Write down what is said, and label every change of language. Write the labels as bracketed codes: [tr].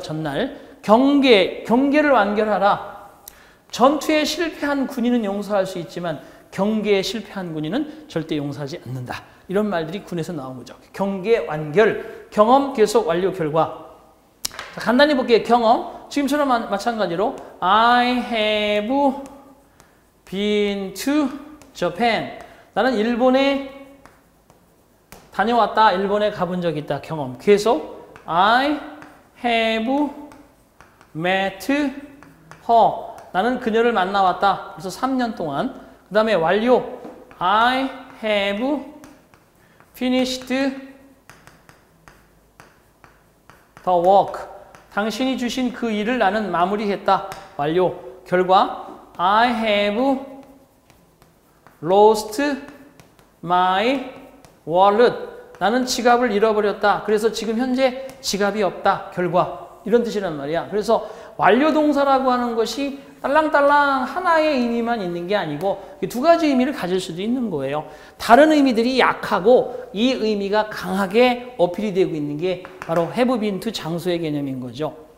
[ko] 전날 경계를 완결하라. 전투에 실패한 군인은 용서할 수 있지만 경계에 실패한 군인은 절대 용서하지 않는다. 이런 말들이 군에서 나온 거죠. 경계 완결, 경험 계속 완료 결과. 자, 간단히 볼게요. 경험. 지금처럼 마찬가지로 [en] I have been to Japan. [ko] 나는 일본에 다녀왔다. 일본에 가본 적이 있다. 경험. [en] 계속 I have met her. [ko] 나는 그녀를 만나왔다. 그래서 3년 동안. 그 다음에 완료. [en] I have finished the work. [ko] 당신이 주신 그 일을 나는 마무리했다. 완료. [en] 결과 I have lost my wallet. [ko] 나는 지갑을 잃어버렸다. 그래서 지금 현재 지갑이 없다. 결과. 이런 뜻이란 말이야. 그래서 완료 동사라고 하는 것이 딸랑딸랑 하나의 의미만 있는 게 아니고 두 가지 의미를 가질 수도 있는 거예요. 다른 의미들이 약하고 이 의미가 강하게 어필이 되고 있는 게 바로 [en] have been to [ko] 장소의 개념인 거죠.